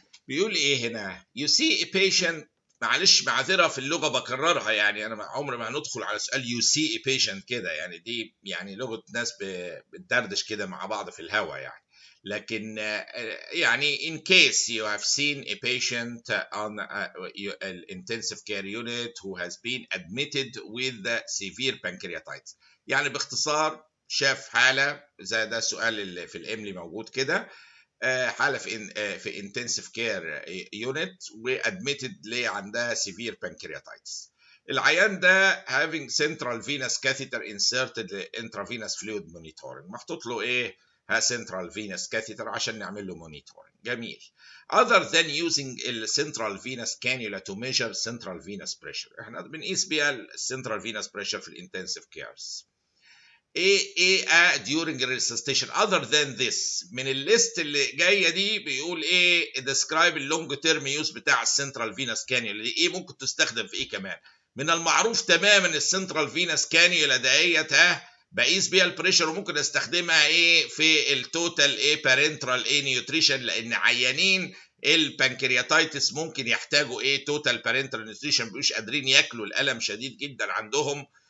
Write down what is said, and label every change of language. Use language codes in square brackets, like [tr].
[ar] بيقول ايه هنا؟ [en] you see a patient. [ar] معلش معذرة في اللغة بكررها، يعني انا عمري ما هندخل على سؤال [en] you see a patient [ar] كده، يعني دي يعني لغة ناس بتدردش كده مع بعض في الهوا يعني. لكن يعني [en] in case you have seen a patient on an intensive care unit who has been admitted with severe pancreatitis. [ar] يعني باختصار شاف حالة زي ده السؤال اللي في الإملي موجود كده، حاله في [en] intensive care unit وادميتد [ar] ليه عندها [en] Severe pancreatitis. [ar] العيان ده [en] having central venous catheter inserted intravenous fluid monitoring، [ar] محطوط له ايه؟ [en] central venous catheter [ar] عشان نعمل له [en] monitoring. [ar] جميل. [en] other than using central venous cannula to measure central venous pressure، [ar] احنا بنقيس بيها [en] central venous pressure في الانتنسيف cares. ايه during resuscitation other than this. [ar] من الليست اللي جايه دي بيقول ايه؟ [en] describe اللونج term use [ar] بتاع [en] السنترال venous cannula [ar] دي، ايه ممكن تستخدم في ايه كمان؟ من المعروف تماما السنترال فينس كانيولا ديت بقيس بيها البريشر، وممكن استخدمها ايه في [en] التوتال ايه بارنترال ايه نيوتريشن، [ar] لان عيانين البنكرياتايتس ممكن يحتاجوا ايه توتال بارنترال نيوتريشن، مش قادرين ياكلوا، الالم شديد جدا عندهم